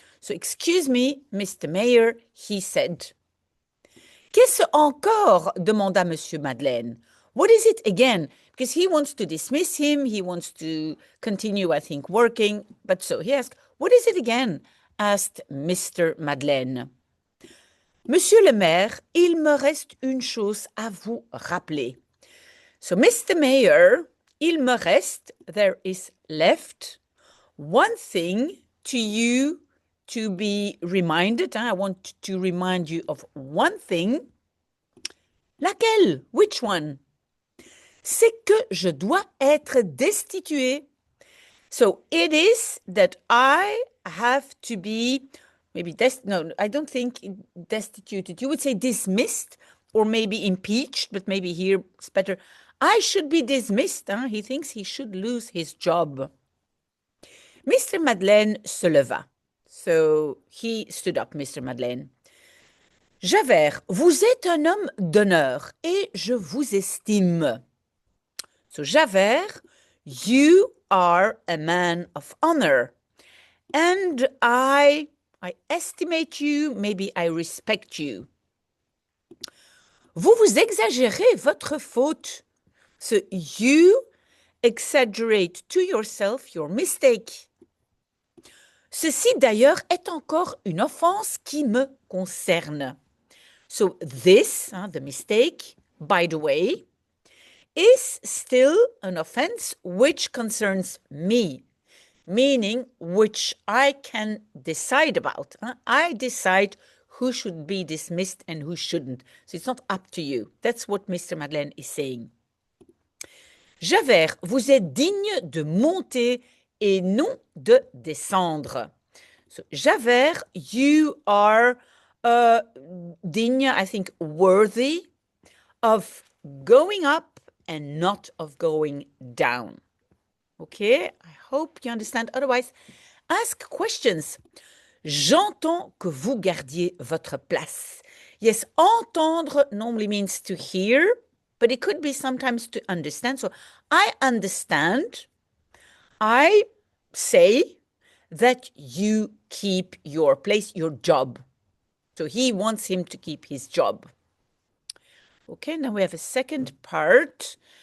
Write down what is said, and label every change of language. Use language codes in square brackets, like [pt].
[en] So, excuse me, Mr. Mayor, he said. [fr] Qu'est-ce encore? Demanda Monsieur Madeleine. [en] What is it again? Because he wants to dismiss him, he wants to continue, I think, working. But so he asked, what is it again? Asked Mr. Madeleine. [fr] Monsieur le Maire, il me reste une chose à vous rappeler. [en] So, Mr. Mayor, [fr] il me reste, [en] there is left, one thing to you to be reminded. I want to remind you of one thing. [fr] Laquelle? [en] Which one? [fr] C'est que je dois être destitué. [en] So it is that I have to be, maybe, no, I don't think destituted. You would say dismissed or maybe impeached, but maybe here it's better. I should be dismissed. He thinks he should lose his job. Mr. Madeleine [fr] se leva. [en] So he stood up, Mr. Madeleine. [fr] Javert, vous êtes un homme d'honneur et je vous estime. [en] So Javert, you are a man of honor and I estimate you, maybe I respect you. [fr] Vous exagérez votre faute. [en] So you exaggerate to yourself your mistake. [fr] Ceci d'ailleurs est encore une offense qui me concerne. [en] So this, the mistake, by the way, is still an offense which concerns me, meaning which I can decide about. I decide who should be dismissed and who shouldn't. So it's not up to you. That's what Mr. Madeleine is saying. [fr] Javert, vous êtes digne de monter et non de descendre. [en] So, Javert, you are digne, I think, worthy of going up and not of going down. Okay, I hope you understand. Otherwise, ask questions. [fr] J'entends que vous gardiez votre place. [en] Yes, entendre normally means to hear, but it could be sometimes to understand. So, I understand. I say that you keep your place, your job. So he wants him to keep his job. Okay, now we have a second part.